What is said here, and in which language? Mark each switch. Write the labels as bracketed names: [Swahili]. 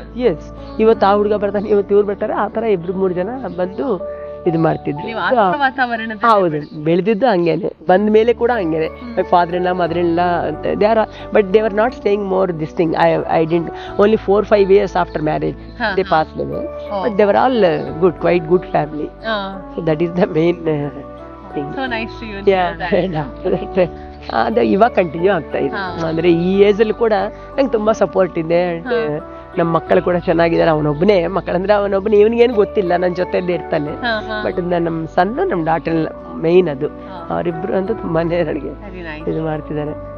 [Kannada] S, ಇವತ್ತು ಆ ಹುಡುಗ ಬರ್ತಾನೆ, ಇವತ್ತು ಇವ್ರು ಬರ್ತಾರೆ, ಆತರ 2-3 ಜನ ಬಂದು ಇದು ಮಾಡ್ತಿದ್ರು. ಹೌದು, ಬೆಳೆದಿದ್ದು ಹಂಗೇನೆ, ಬಂದ ಮೇಲೆ ಕೂಡ ಹಂಗೇನೆ. ಫಾದರ್ ಇಲ್ಲ, ಮದರ್ ಇಲ್ಲ, [English] But they are not staying more this thing. I didn't, only 4-5 years after marriage they passed away, but they were all good, quite good family. So that is the main thing. So nice to you. [Kannada] Yeah. ಅದು ಇವಾಗ continue ಆಗ್ತಾ ಇದೆ. ಅಂದ್ರೆ ಈ age ಅಲ್ಲಿ ಕೂಡ ನಂಗೆ ತುಂಬಾ ಸಪೋರ್ಟ್ ಇದೆ. ನಮ್ಮ ಮಕ್ಕಳು ಕೂಡ ಚೆನ್ನಾಗಿದ್ದಾರೆ. ಅವನೊಬ್ಬನೇ ಮಕ್ಕಳಂದ್ರೆ ಅವನೊಬ್ಬನೇ, ಇವನಿಗೇನು ಗೊತ್ತಿಲ್ಲ, ನನ್ನ ಜೊತೆಯಲ್ಲೇ ಇರ್ತಾನೆ. ಬಟ್ ನಮ್ಮ ಸಣ್ಣ ನಮ್ಮ ಡಾಟರ್ ಮೈನ್ ಅದು. ಅವರಿಬ್ರು ಅಂತೂ ತುಂಬಾನೇ ನನಗೆ ಇದು ಮಾಡ್ತಿದ್ದಾರೆ.